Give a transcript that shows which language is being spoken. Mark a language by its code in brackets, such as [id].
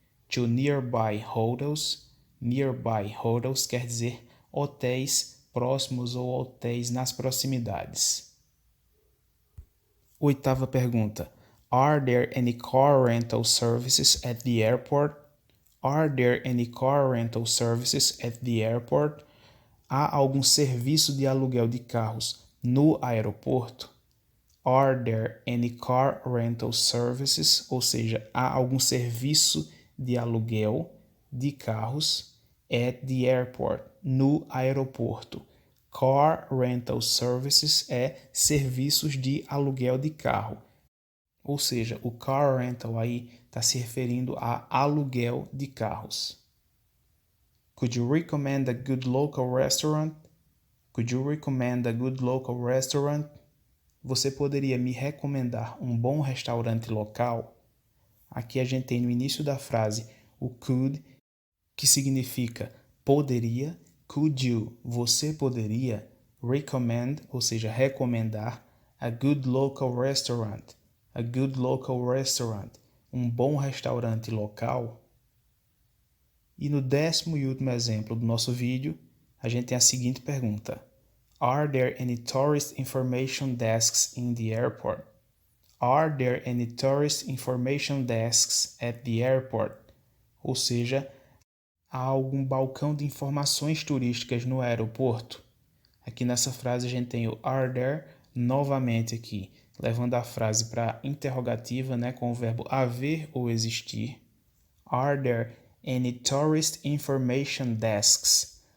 [en] To nearby hotels [pt] quer dizer hotéis próximos ou hotéis nas proximidades. Oitava pergunta. [en] Are there any car rental services at the airport? Are there any car rental services at the airport? [pt] Há algum serviço de aluguel de carros no aeroporto? [en] Are there any car rental services? [pt] Ou seja, há algum serviço de aluguel de carros [en] at the airport, [pt] no aeroporto. [en] Car rental services [pt] é serviços de aluguel de carro. Ou seja, o car rental aí está se referindo a aluguel de carros. [en] Could you recommend a good local restaurant? Could you recommend a good local restaurant? [pt] Você poderia me recomendar um bom restaurante local? Aqui a gente tem no início da frase o could, que significa poderia. [en] Could you, [pt] você poderia, [en] recommend, [pt] ou seja, recomendar, [en] a good local restaurant, [pt] um bom restaurante local? E no 10º e último exemplo do nosso vídeo, a gente tem a seguinte pergunta. [en] Are there any tourist information desks in the airport? Are there any tourist information desks at the airport? [pt] Ou seja, há algum balcão de informações turísticas no aeroporto? Aqui nessa frase a gente tem o [en] are there [pt] novamente aqui, levando a frase para interrogativa, né, com o verbo haver ou existir. [en] Are there any tourist information desks?